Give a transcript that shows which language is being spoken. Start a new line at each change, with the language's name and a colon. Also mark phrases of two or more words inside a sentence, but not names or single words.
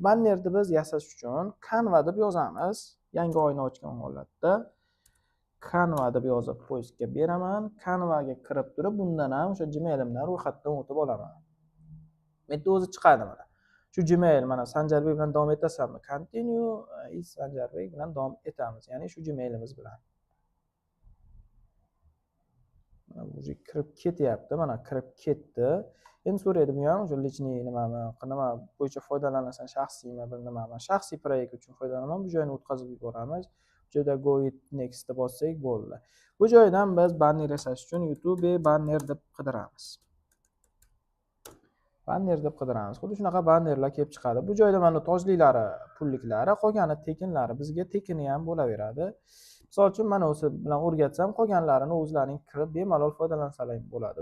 Uzbek: Bannerni biz yasash uchun Canva deb yozamiz. Yangi oyni ochgan holatda Canva deb yozib poistga beraman. Canvaga kirib turib, bundan ham o'sha Gmailimdan ro'yxatdan o'tib olaman. Bitta o'zi chiqadi mana. Shu Gmail mana Sanjarbek bilan davom etasanmi?
English: Continue is
Uzbek: Sanjarbek bilan davom etamiz. Ya'ni shu Gmailimiz bilan. Mana bu kirib ketyapti. Mana kirib ketdi. Endi so'raydi bu ham o'sha lичный nima bo'yicha foydalanasan, shaxsiymi, bir nima. Shaxsiy proyekt uchun foydalanaman. Bu joyni o'tkazib yuboramiz. Bu joyda
English: go with next
Uzbek: deb bossak bo'ldi. Bu joydan biz banner yasash uchun YouTube banner deb qidiramiz. Banner deb qidiramiz. Xuddi shunaqa bannerlar kelib chiqadi. Bu joyda mana tojliklari, pulliklari, qolgani tekinlari bizga tekini ham bo'laveradi. Misol uchun mana o'zi bilan o'rgatsam, qolganlarini o'zlaring kirib bemalol foydalansalar bo'ladi.